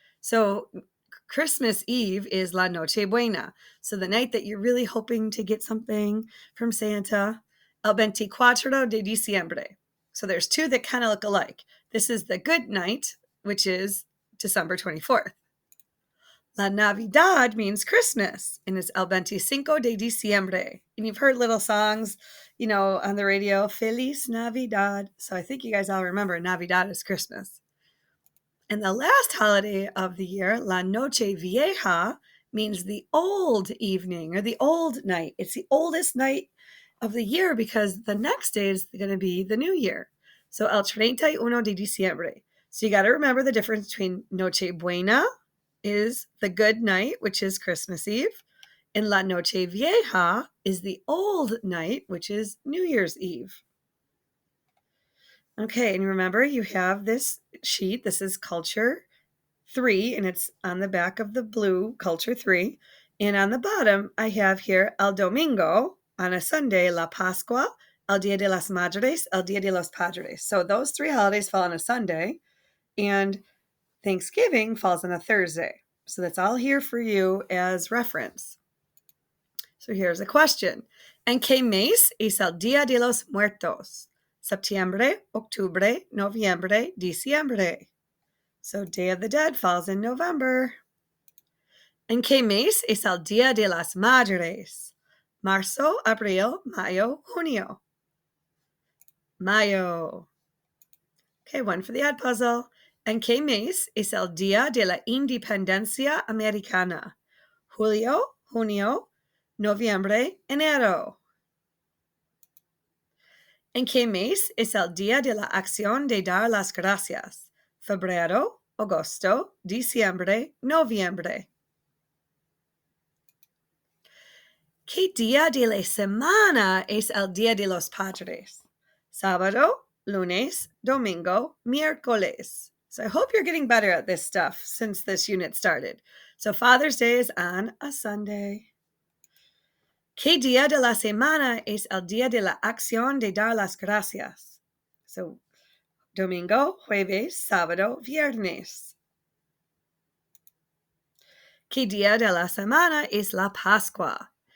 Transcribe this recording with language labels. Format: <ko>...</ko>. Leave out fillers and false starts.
<en>So Christmas Eve is La Noche Buena. So the night that you're really hoping to get something from Santa,</en> <es>El 24 de Diciembre.</es> <en>So there's two that kind of look alike. This is the good night, which is December 24th. La Navidad means Christmas, and it's</en> <es>el 25 de Diciembre.</es> <en>And you've heard little songs, on the radio, Feliz Navidad. So I think you guys all remember Navidad is Christmas. And the last holiday of the year, La Noche Vieja, means the old evening or the old night. It's the oldest night of the year because the next day is going to be the new year. So</en> <es>el 31 de Diciembre.</es> <en>So you got to remember the difference between Noche Buena is the good night, which is Christmas Eve, and La Noche Vieja is the old night, which is New Year's Eve. Okay, and remember you have this sheet. This is Culture 3, and it's on the back of the blue Culture 3. And on the bottom, I have here El Domingo, on a Sunday, La Pascua, El Dia de las Madres, El Dia de los Padres. So those 3 holidays fall on a Sunday, and Thanksgiving falls on a Thursday. So that's all here for you as reference. So here's a question.</en> <es>¿En qué mes es el Día de los Muertos? Septiembre, octubre, noviembre, diciembre.</es> <en>So Day of the Dead falls in November.</en> <es>¿En qué mes es el Día de las Madres? Marzo, abril, mayo, junio. Mayo.</es> <en>Okay, one for the odd puzzle.</en> <es>¿En qué mes es el Día de la Independencia Americana? Julio, junio, noviembre, enero. ¿En qué mes es el Día de la Acción de Dar las Gracias? Febrero, agosto, diciembre, noviembre. ¿Qué día de la semana es el Día de los Padres? Sábado, lunes, domingo, miércoles.</es> <en>So I hope you're getting better at this stuff since this unit started. So Father's Day is on a Sunday.</en> <es>¿Qué día de la semana es el Día de la Acción de Dar las Gracias? So domingo, jueves, sábado, viernes. ¿Qué día de la semana es la Pascua?</es>